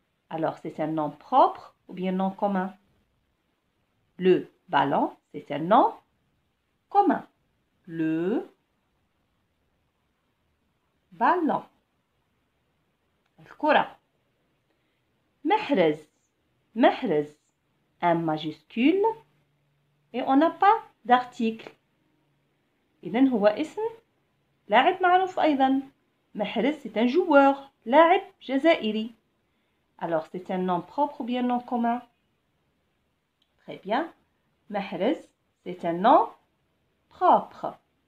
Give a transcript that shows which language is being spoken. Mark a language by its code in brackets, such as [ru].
[fr] Alors c'est un nom propre ou bien nom commun? Le ballon, c'est un nom commun. Le ballon. الكرة. محرز, un majuscule et on n'a pas d'article. [ar] إذن هو اسم لاعب معروف أيضا. [fr] محرز c'est un joueur, [ar] لاعب جزائري. [fr] Alors c'est un nom propre ou bien nom commun? Très bien. Mahrez, c'est un nom propre.